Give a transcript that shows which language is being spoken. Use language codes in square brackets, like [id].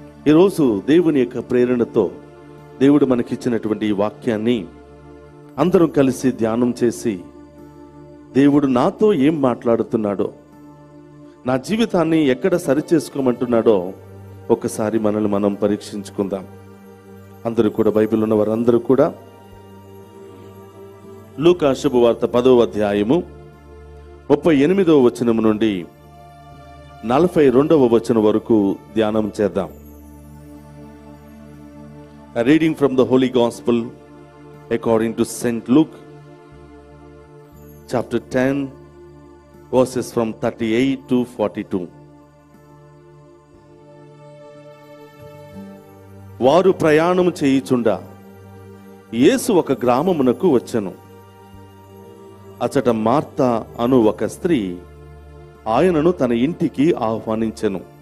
[te] ఈరోజు దేవుని యొక్క ప్రేరణతో దేవుడు మనకిచ్చినటువంటి ఈ వాక్యాన్ని అందరం కలిసి ధ్యానం చేసి, దేవుడు నాతో ఏం మాట్లాడుతున్నాడో, నా జీవితాన్ని ఎక్కడ సరిచేసుకోమంటున్నాడో ఒకసారి మనల్ని మనం పరీక్షించుకుందాం. అందరూ కూడా, బైబిల్ ఉన్న వారందరూ కూడా లూకా శుభవార్త 10వ అధ్యాయము 38వ వచనం నుండి 42వ వచనం వరకు ధ్యానం చేద్దాం. [en] A reading from the Holy Gospel according to St. Luke, chapter 10, verses from 38 to 42. [te] వారు ప్రయాణము చేయుచుండా యేసు ఒక గ్రామమునకు వచ్చెను. అచట మార్తా అను ఒక స్త్రీ ఆయనను తన ఇంటికి ఆహ్వానించెను.